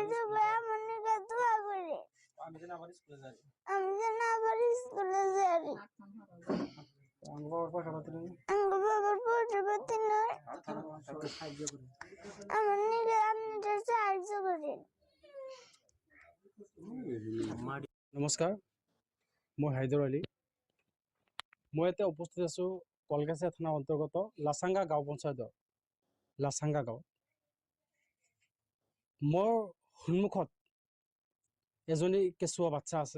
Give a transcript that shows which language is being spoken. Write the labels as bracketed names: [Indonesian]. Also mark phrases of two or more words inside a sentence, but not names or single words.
[Bangla] আবার স্কুলে সবাই যাই। আমার নিকে দোয়া করে আমি যেন আবার স্কুলে যাই। আমি যেন আবার স্কুলে যাই। আমি বাবার পয়সা পাতি নেই, আমার বাবার পরিবর্তে নয়, সবাই সাহায্য করেন। আমার নিকে আপনাদের সাহায্য করেন। [Assamese] নমস্কাৰ, মই হাইদৰ আলী। মই এতিয়া উপস্থিত আছোঁ কলগাছিয়া থানাৰ অন্তৰ্গত লাচাংগা গাঁও পঞ্চায়তৰ লাচাংগা গাঁও। মোৰ সন্মুখত এজনী কেঁচুৱা বাচ্চা আছে।